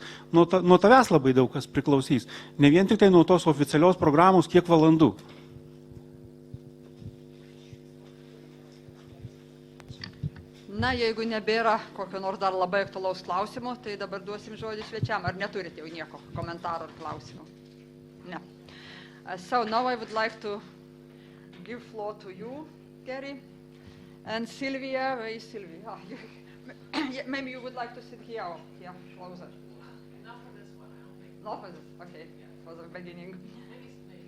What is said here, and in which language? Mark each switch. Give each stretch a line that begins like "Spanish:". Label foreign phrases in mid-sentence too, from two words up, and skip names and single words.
Lithuanian: Nuo tavęs labai daug kas priklausys. Ne vien tik tai nuo tos oficialios programos, kiek valandų. Na, jeigu nebėra kokio nors dar labai aktualaus klausimo, tai dabar duosim žodį svečiam. Ar neturite jau nieko komentarų ar klausimų? Ne.
English: So now I would like to give floor to you, Gary. And Sylvia, where is Sylvia? Maybe you would like to sit here or here, closer. Not for this one, I don't think. Not for this, okay, for the beginning. Maybe.